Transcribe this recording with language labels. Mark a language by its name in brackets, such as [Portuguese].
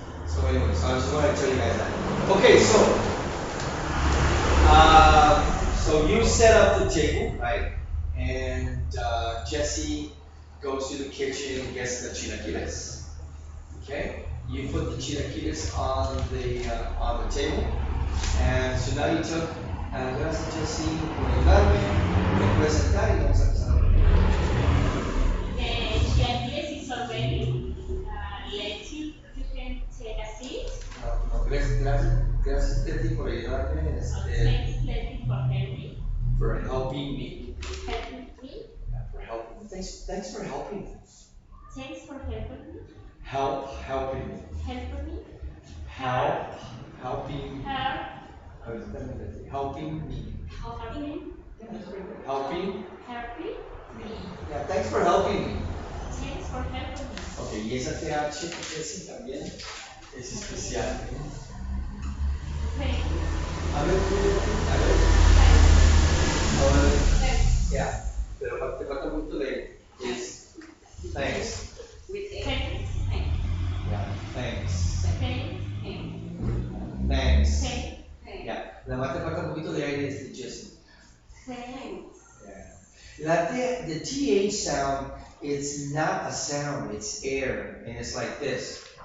[English] So anyway, so I just want to tell you guys that. Okay, so you set up the table, right? And Jesse goes to the kitchen and gets the chilaquiles. Okay. You put the chilaquiles on the table, and so now you took. [Spanish] Gracias, Jesse, por ayudarme. Me puedes sentar y vamos a empezar. [English] The chilaquiles is already. You can take a seat. [Spanish] No, gracias, Teti, por ayudarme. [English] Thanks, Letty, For helping me. helping me. Yeah, for helping. Thanks for helping. Thanks for helping me. Helping me. Helping me. Helping. Help. Helping me. Helping me. Yeah, that's very good. Helping Helping me. Yeah, thanks for helping me. Thanks for helping me. [Spanish] Ok, y esa TH que es también es especial. [English] Thanks. [Spanish] A ver, ahora, [English] Thanks. [Spanish] ya, pero te falta mucho de es thanks. [English] With a. Thanks. Yeah, thanks. Thanks. Thanks. Thanks. [Spanish] Ya, nada más te falta un poquito de aire de Jesse. [English] Thanks. Yeah. The TH sound, it's not a sound, it's air, and it's like this.